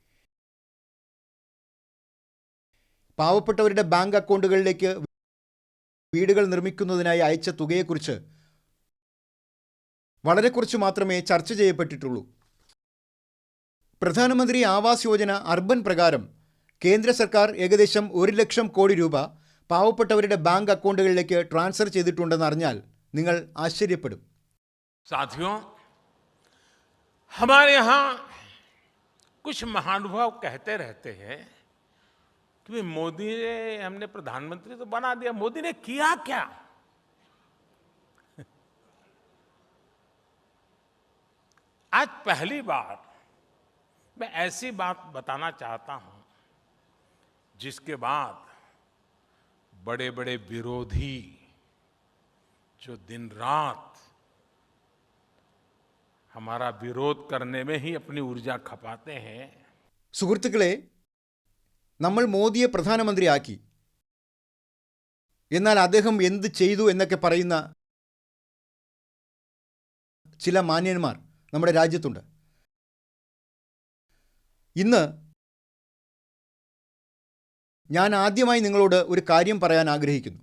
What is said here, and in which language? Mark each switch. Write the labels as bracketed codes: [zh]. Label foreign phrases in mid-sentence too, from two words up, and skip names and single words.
[ml] പാവപ്പെട്ടവരുടെ ബാങ്ക് അക്കൗണ്ടുകളിലേക്ക് വീടുകൾ നിർമ്മിക്കുന്നതിനായി അയച്ച തുകയെക്കുറിച്ച് വളരെ കുറച്ച് മാത്രമേ ചർച്ച ചെയ്യപ്പെട്ടിട്ടുള്ളൂ. പ്രധാനമന്ത്രി ആവാസ് യോജന അർബൻ പ്രകാരം കേന്ദ്ര സർക്കാർ ഏകദേശം 1 ലക്ഷം കോടി രൂപ പാവപ്പെട്ടവരുടെ ബാങ്ക് അക്കൗണ്ടുകളിലേക്ക് ട്രാൻസ്ഫർ ചെയ്തിട്ടുണ്ടെന്ന് അറിഞ്ഞാൽ നിങ്ങൾ ആശ്ചര്യപ്പെടും. [hi] साथियों, हमारे यहाँ कुछ महानुभाव कहते रहते हैं कि मोदी ने, हमने प्रधानमंत्री तो बना दिया, मोदी ने किया क्या? आज पहली बार मैं ऐसी बात बताना चाहता हूं जिसके बाद बड़े बड़े विरोधी जो दिन रात हमारा विरोध करने में ही अपनी ऊर्जा खपाते हैं. [ml] സുഹൃത്തുക്കളെ, നമ്മൾ മോദിയെ പ്രധാനമന്ത്രിയാക്കി, എന്നാൽ അദ്ദേഹം എന്ത് ചെയ്തു എന്നൊക്കെ പറയുന്ന ചില മാന്യന്മാർ നമ്മുടെ രാജ്യത്തുണ്ട്. ഇന്ന് ഞാൻ ആദ്യമായി നിങ്ങളോട് ഒരു കാര്യം പറയാൻ ആഗ്രഹിക്കുന്നു.